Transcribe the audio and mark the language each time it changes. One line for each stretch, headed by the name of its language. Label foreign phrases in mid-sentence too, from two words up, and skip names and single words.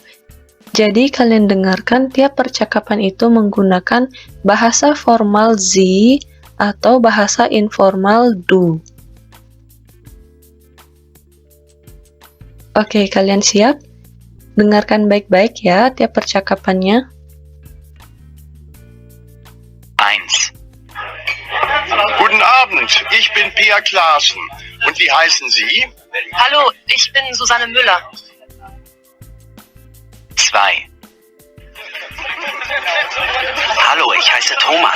Indonesian: Jadi kalian dengarkan tiap percakapan itu menggunakan bahasa formal Sie atau bahasa informal Du. Oke, kalian siap? Dengarkan baik-baik ya tiap percakapannya. 1.
German: Guten Abend, ich bin Pia Klaassen. Und wie heißen Sie? Hallo, ich bin Susanne Müller. 2. Hallo, ich heiße Thomas.